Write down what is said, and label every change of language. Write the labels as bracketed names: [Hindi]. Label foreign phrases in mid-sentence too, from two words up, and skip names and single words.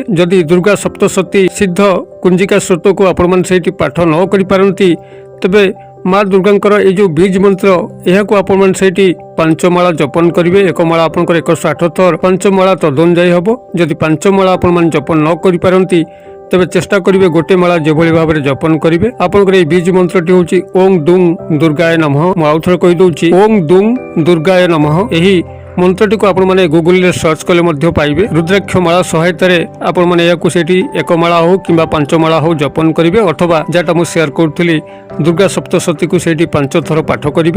[Odia] ଯଦି ଦୁର୍ଗା ସପ୍ତଶତୀ ସିଦ୍ଧ କୁଞ୍ଜିକା ସ୍ରୋତକୁ ଆପଣମାନେ ସେଇଠି ପାଠ ନ କରିପାରନ୍ତି ତେବେ ମା ଦୁର୍ଗାଙ୍କର ଏଇ ଯେଉଁ ବୀଜ ମନ୍ତ୍ର ଏହାକୁ ଆପଣମାନେ ସେଇଠି 5 ମାଳା ଜପନ କରିବେ। 1 ମାଳା ଆପଣଙ୍କର 108 ଥର, 5 ମାଳା ତଦନୁଯାୟୀ ହେବ। ଯଦି 5 ମାଳା ଆପଣମାନେ ଜପନ ନ କରିପାରନ୍ତି ତେବେ ଚେଷ୍ଟା କରିବେ ଗୋଟେ ମାଳା ଯେଭଳି ଭାବରେ ଜପନ କରିବେ। [Bangla] ଆପଣଙ୍କର এই বীজ মন্ত্রটি হচ্ছে ওং দুং দুর্গায় নমঃ। [Odia] ମୁଁ ଆଉ ଥରେ କହିଦେଉଛି ଓଂ ଦୁଂ ଦୁର୍ଗାୟ ନମଃ। ଏହି ମନ୍ତ୍ରଟିକୁ ଆପଣମାନେ ଗୁଗୁଲରେ ସର୍ଚ୍ଚ କଲେ ମଧ୍ୟ ପାଇବେ। ରୁଦ୍ରାକ୍ଷ ମାଳା ସହାୟତାରେ ଆପଣମାନେ ଏହାକୁ ସେଠି 1 ମାଳା ହଉ କିମ୍ବା 5 ମାଳା ହଉ ଜପନ କରିବେ ଅଥବା ଯାହା ମୁଁ ସେୟାର କରୁଥିଲି ଦୁର୍ଗା ସପ୍ତଶତୀକୁ ସେଇଠି 5 ଥର ପାଠ କରିବେ।